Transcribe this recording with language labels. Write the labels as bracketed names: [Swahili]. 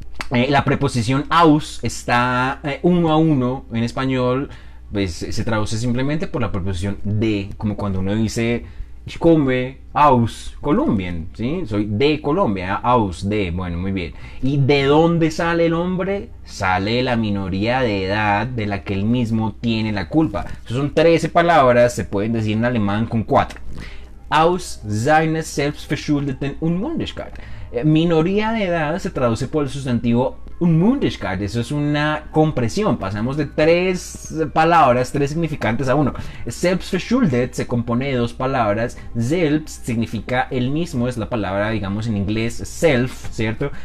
[Spanish] La preposición aus está uno a uno en español, pues se traduce simplemente por la preposición de, como cuando uno dice [German] ich komme aus Kolumbien, [Spanish] ¿sí? Soy de Colombia, aus, de, bueno, muy bien. ¿Y de dónde sale el hombre? Sale de la minoría de edad de la que él mismo tiene la culpa. Son 13 palabras, se pueden decir en alemán con 4. [German] Aus seiner selbstverschuldeten Unmündigkeit. [Spanish] Minoría de edad se traduce por el sustantivo Unmündigkeit. Eso es una compresión. Pasamos de 3 palabras, 3 significantes a uno. Selbstverschuldet se compone de 2 palabras. Selbst significa el mismo, es la palabra, digamos, en inglés self, ¿cierto?